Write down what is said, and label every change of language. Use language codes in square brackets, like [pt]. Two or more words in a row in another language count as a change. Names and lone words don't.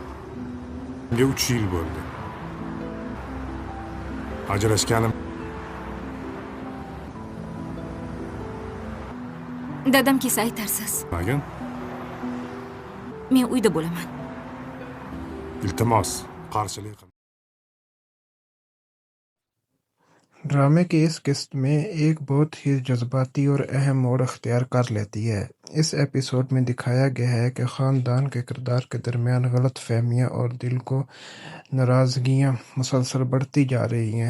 [uz] Menga 3 yil bo'ldi. Ajrashganim dadam kelsa aytarsiz. Magan? men uyda bo'laman. iltimos qarshilik qil. [ur] ڈرامے کی اس قسط میں ایک بہت ہی جذباتی اور اہم موڑ اختیار کر لیتی ہے. اس ایپیسوڈ میں دکھایا گیا ہے کہ خاندان کے کردار کے درمیان غلط فہمیاں اور دل کو ناراضگیاں مسلسل بڑھتی جا رہی ہیں.